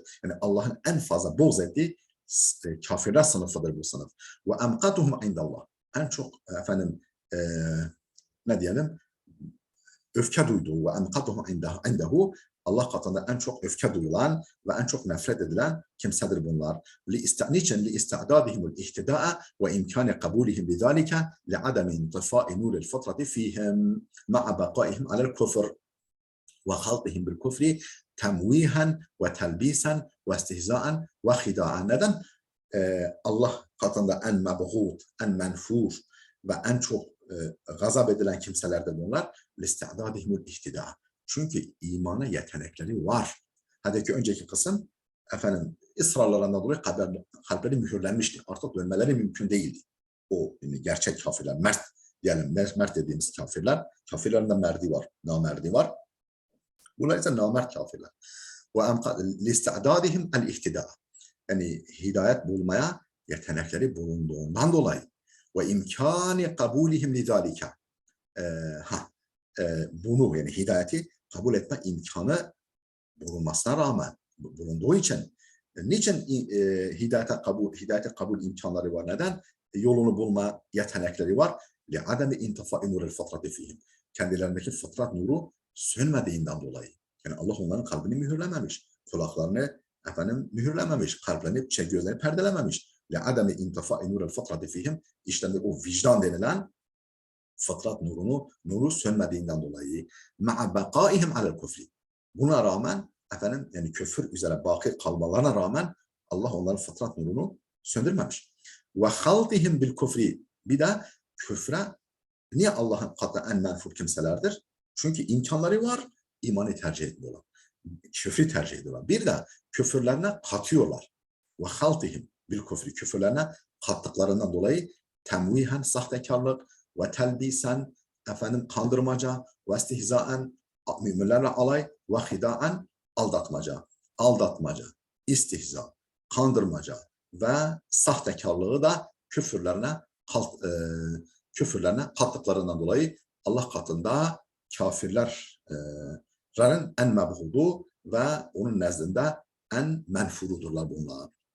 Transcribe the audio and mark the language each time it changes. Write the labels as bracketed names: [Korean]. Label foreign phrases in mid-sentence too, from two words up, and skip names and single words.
[Turkish] Yani Allah'ın en fazla buğz ettiği kafirler sınıfıdır bu sınıf. [Arabic] وأمقتهم عند الله. [Turkish] En çok ne diyelim, öfke duyduğu [Arabic] وأمقتهم عنده, [Turkish] Allah katında en çok öfke duyulan ve en çok nefret edilen kimsedir bunlar. Niçin? [Arabic] لِاِسْتَعْدَادِهِمُ الْاِهْتِدَاءَ وَاِمْكَانِ قَبُولِهِمْ بِذَٰلِكَ لِعَدَمِ انْطِفَاءِ نُورِ الْفَطْرَةِ ف۪يهِمْ مَعَ بَقَائِهِمْ عَلَى الْكُفْرِ وَخَلْطِهِمْ بِالْكُفْرِ تَمْوِيهًا وَتَلْبِيسًا وَاِسْتِهْزَاءً وَخِدَاءً. [Turkish] Neden? Allah katında en mebğud, en menfur ve en çok gazap edilen kimselerdir bunlar. [Arabic] لِسْتَعْدَادِهِمُ الْاِهْتِدَاءَ. [Turkish] Çünkü imana yetenekleri var. Hadi ki önceki kısım ısrarlarından dolayı kalpleri mühürlenmişti. Artık dönmeleri mümkün değildi. O yani gerçek kafirler, mert diyelim, mert dediğimiz kafirler, kafirlerin de merdi var, namerdi var. Bunlar ise namert kafirler. [Arabic] Ve لِسْتَعْدَادِهِمْ الْاِهْتِدَاءَ. [Turkish] Yani hidayet bulmaya yetenekleri bulunduğundan dolayı. [Arabic] وإمكان قبولهم لذلك. [Turkish] Bunu, yani hidayeti kabul etme imkanı bulunmasına rağmen, bulunduğu için, niçin hidayete kabul imkanları var? Neden? Yolunu bulma yetenekleri var. [Arabic] لِعَدَمِ اِنْتِفَاءِ نُورِ الْفَطْرَةِ ف۪يهِمْ. [Turkish] Kendilerindeki fıtrat nuru sönmediğinden dolayı. Yani Allah onların kalbini mühürlememiş, kulaklarını mühürlememiş, kalplerini, gözlerini perdelememiş. [Arabic] لِعَدَمِ اِنْتِفَاءِ نُورِ الْفَطْرَةِ ف۪يهِمْ. [Turkish] İşte o vicdan denilen fıtrat nuru sönmediğinden dolayı. [Arabic] مَعَ بَقَائِهِمْ عَلَى الْكُفْرِ. [Turkish] Buna rağmen yani küfür üzere baki kalmalarına rağmen Allah onların fıtrat nurunu söndürmemiş. [Arabic] وَخَلْطِهِمْ بِالْكُفْرِ. [Turkish] Bir de küfre, niye Allah'ın katında en menfur kimselerdir? Çünkü imkanları var, imanı tercih etmiyorlar. Küfrü tercih ediyorlar. Bir de küfürlerine katıyorlar. [Arabic] وَخَلْطِهِمْ بِالْكُفْرِ. [Turkish] Küfürlerine kattıklarından dolayı temvihen, sahtekarlık, ve telbisen, kandırmaca, ve istihzaen, müminlerle alay, ve hidaen, aldatmaca, istihza, kandırmaca ve sahtekarlığı da küfürlerine kattıklarından dolayı Allah katında kafirlerin en mebhudu ve onun nezdinde en menfurudurlar bunlar.